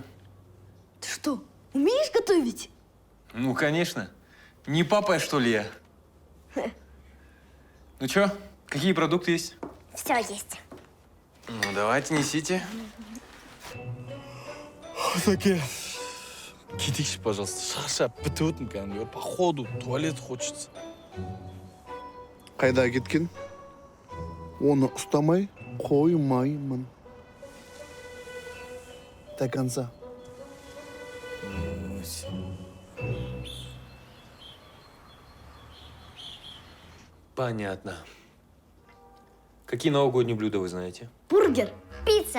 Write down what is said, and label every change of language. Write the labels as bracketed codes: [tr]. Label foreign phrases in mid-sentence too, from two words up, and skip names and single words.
[ru] Ты что, умеешь готовить? Ну, конечно. Не папа, что ли, я? Ну чё, какие продукты есть? Все есть. Ну, давайте, несите. Такие. [kk] Кетейікші, пожалуйста. Шаршап бітіп өттім кәдімгі. [ru] Походу, туалет хочется. [kk] Қайда кеткен? Оны ұстамай, Қоймаймын. [ru] До конца. Понятно. Какие новогодние блюда вы знаете? Бургер, пицца.